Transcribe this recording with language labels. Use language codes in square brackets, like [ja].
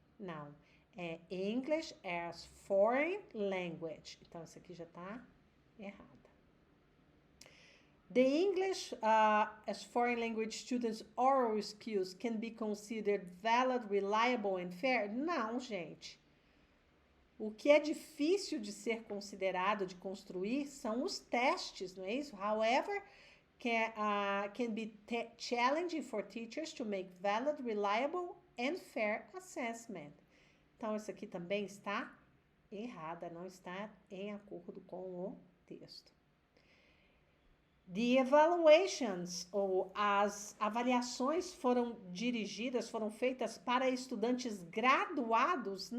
[pt] Não, é English as Foreign Language. Então, isso aqui já está errada. [en] The English as Foreign Language Students' oral skills can be considered valid, reliable and fair? [pt] Não, gente. O que é difícil de ser considerado, de construir, são os testes, não é isso? [en] However, can be challenging for teachers to make valid, reliable and fair assessment. [pt] Então, isso aqui também está errada, não está em acordo com o texto. [en] The evaluations, [pt] ou as avaliações foram feitas para estudantes graduados?